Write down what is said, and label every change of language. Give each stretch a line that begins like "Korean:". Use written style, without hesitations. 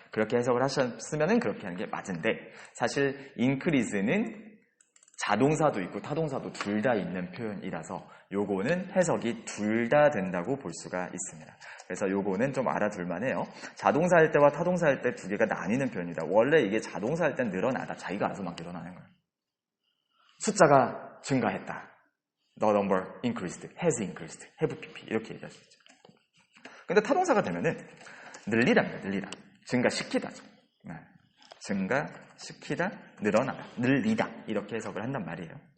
Korean: 그렇게 해석을 하셨으면 그렇게 하는 게 맞은데 사실 increase는 자동사도 있고 타동사도 둘 다 있는 표현이라서 요거는 해석이 둘 다 된다고 볼 수가 있습니다. 그래서 요거는 좀 알아둘만 해요. 자동사 할 때와 타동사 할 때 두 개가 나뉘는 표현이다. 원래 이게 자동사 할 땐 늘어나다. 자기가 알아서 막 늘어나는 거예요. 숫자가 증가했다.
English: The number increased, has increased, have pp
Korean: 이렇게 얘기할 수 있죠. 근데 타동사가 되면은 늘리다입니다. 늘리다. 증가시키다죠. 네. 증가시키다, 늘어나다, 늘리다 이렇게 해석을 한단 말이에요.